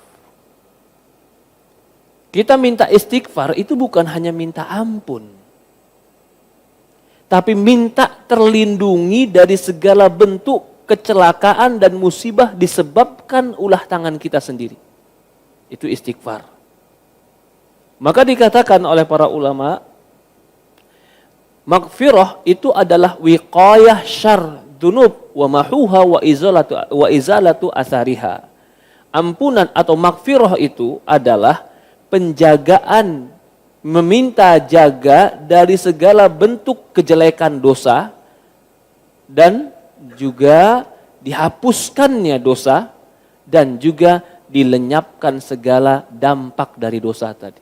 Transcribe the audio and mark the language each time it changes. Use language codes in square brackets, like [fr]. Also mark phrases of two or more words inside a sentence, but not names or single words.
[id] Kita minta istighfar itu bukan hanya minta ampun, tapi minta terlindungi dari segala bentuk kecelakaan dan musibah disebabkan ulah tangan kita sendiri. Itu istighfar. Maka dikatakan oleh para ulama, maghfirah itu adalah [ar] وقاية شر الذنوب ومحوها وإزالة آثارها. [id] Ampunan atau maghfirah itu adalah penjagaan, meminta jaga dari segala bentuk kejelekan dosa dan juga dihapuskannya dosa dan juga dilenyapkan segala dampak dari dosa tadi.